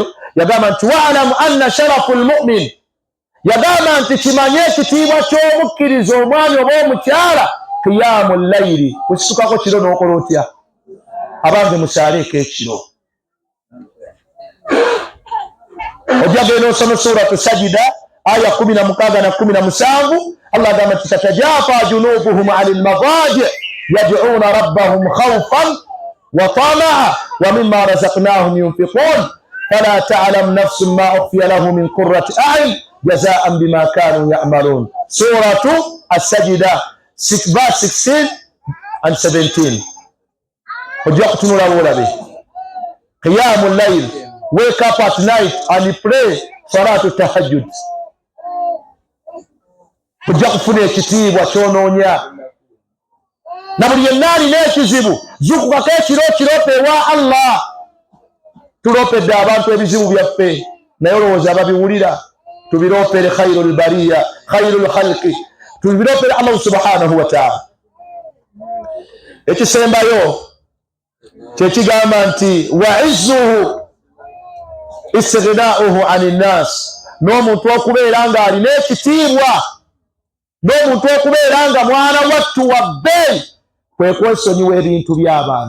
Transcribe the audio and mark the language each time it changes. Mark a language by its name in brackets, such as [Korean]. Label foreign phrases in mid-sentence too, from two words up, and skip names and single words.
[Ganda] Yagamba nti [Arabic] واعلم أن شرف المؤمن, [Ganda] yagamba nti kimanye ekitiibwa ky'omukkiriza omwami oba omukyala, [Arabic] قيام الليل, [Ganda] kusukako kiro n'okola otya? Abange musaaleeko ekiro. Ojja genda osoma suratu sajida aya 16 na 17. [Arabic] Allah [Ganda] agamba nti [Arabic] تتجافى جنوبهم عن المضاجع يدعون ربهم خوفا وطمعا ومما رزقناهم ينفقون فلا تعلم نفس ما أخفي لهم من قرة أعين جزاء بما كانوا يعملون. [English] Suratu as-sajida 16 and 17. [Ganda] Ojja kutunula olabe [Arabic] قيام الليل. [English] Wake up at night and pray [Arabic] صلاة التهجد. [Ganda] Kujja kufuna ekitiibwa kyonoonya. Na buli yenna alina ekizibu zukukako ekiro kirope ewa Allah. Turopedde abantu ebizibu byaffe naye olowooza ababiwulira. Tubiropere [Arabic] خير البرية خير الخلق. [Ganda] Tubiropere [Arabic] الله سبحانه وتعالى. [Ganda] Ekisembayo kyekigamba nti [Arabic] وعزه استغناؤه عن الناس. [Ganda] N'omuntu okubeera nga alina ekitiibwa, n'omuntu okubeera nga mwana wattu wa bbeeyi, kwe kwesonyiwa ebintu by'abantu.